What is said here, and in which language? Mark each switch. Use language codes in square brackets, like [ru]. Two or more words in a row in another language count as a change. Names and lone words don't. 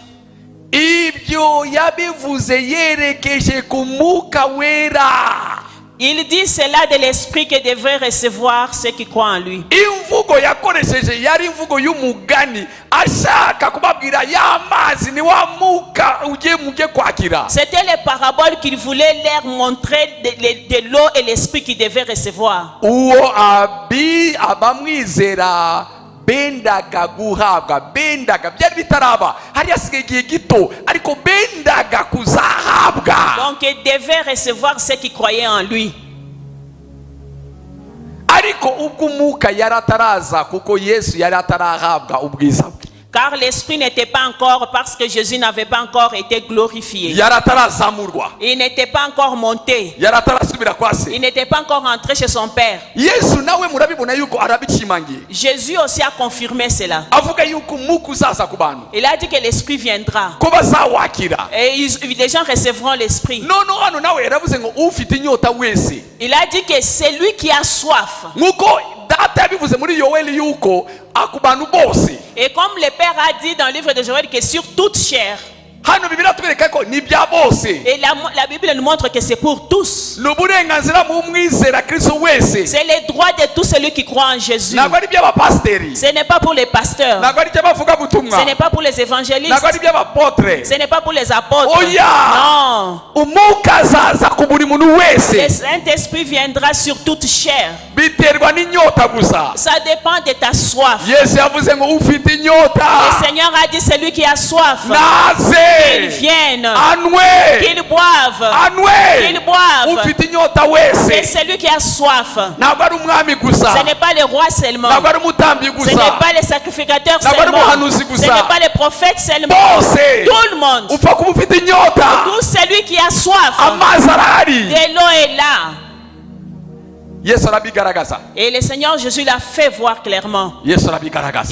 [rw] ibyo yabivuze yerekeje ku mwuka wera. [fr] Il dit cela de l'esprit que devrait recevoir ceux qui croient en lui. [rw] imvugo yakoresheje yari imvugo y'umugani ashaka kubabwira y'amazi ni wa mwuka ugiye mujye kwakira. [fr] C'était les paraboles qu'il voulait leur montrer de l'eau et l'esprit qu'ils devaient recevoir. [rw] uwo abamwizera bendaga guhabwa, bendaga byari bitaraba, hari hasigaye igihe gito ariko bendaga kuzahabwa. [fr] Donc ils devaient recevoir ceux qui croyaient en lui. [rw] ariko ubwo umwuka yari ataraza kuko yesu yari atarahabwa ubwiza bwe. [fr] Car l'esprit n'était pas encore, parce que Jésus n'avait pas encore été glorifié. [rw] yari atarazamurwa, [fr] Il n'était pas encore monté. [rw] yari atarasubira kwa se. [fr] Il n'était pas encore rentré chez son père. [rw] yesu nawe murabibona yuko arabishimangiye, [fr] Jésus aussi a confirmé cela. [rw] avuga yuko umwuka uzaza ku bantu [fr] Il a dit que l'esprit viendra. [rw] ko bazawakira. [fr] Et les gens recevront l'esprit. [rw] none hano nawe yaravuze ngo ufite inyota wese, [fr] Il a dit que c'est lui qui a soif. [rw] nk'uko data yabivuze muri yoweli yuko ku bantu bose. [fr] Et comme le Père a dit dans le livre de Joël que sur toute chair, [rw] hano bibiliya twereka ko ni bya bose. [fr] et la Bible nous montre que c'est pour tous. [rw] ni uburenganzira mu mwizera kristo wese, [fr] C'est le droit de tout celui qui croit en Jésus. [rw] ntabwo ari iby'abapasiteri, [fr] Ce n'est pas pour les pasteurs. [rw] ntabwo ari iby'abavugabutumwa, [fr] Ce n'est pas pour les évangélistes. [rw] ntabwo ari iby'abapotre. [fr] Ce n'est pas pour les apôtres. [en] Oh yeah! [fr] Non. [rw] umwuka azaza ku buri muntu [fr] Le [rw] wese, [fr] Saint-Esprit viendra sur toute chair. [rw] biterwa n'inyota gusa. [fr] Ça dépend de ta soif. [rw] yesu yavuze ngo ufite inyota [fr] Le Seigneur a dit celui qui a soif, qu'il [rw] naze [fr] vienne, [rw] anywe, [fr] qu'il boive, [rw] anywe. [fr] qu'il boive. [rw] ufite inyota [fr] C'est [rw] wese, [fr] celui qui a soif. [rw] ntabwo ari umwami gusa, [fr] Ce n'est pas le roi seulement. [rw] ntabwo ari umutambyi [fr] Ce [rw] gusa, [fr] n'est pas les sacrificateurs [rw] Ntabwo ari [fr] seulement. [rw] umuhanuzi [fr] Ce [rw] gusa. [fr] n'est pas les prophètes seulement. [rw] bose [fr] Tout le monde. [rw] upfa kuba ufite inyota. [fr] Tout celui qui a soif. [rw] amazi arahari. [fr] De l'eau est là. [rw] yesu arabigaragaza, [fr] Et le Seigneur Jésus l'a fait voir clairement. [rw] yesu arabigaragaza.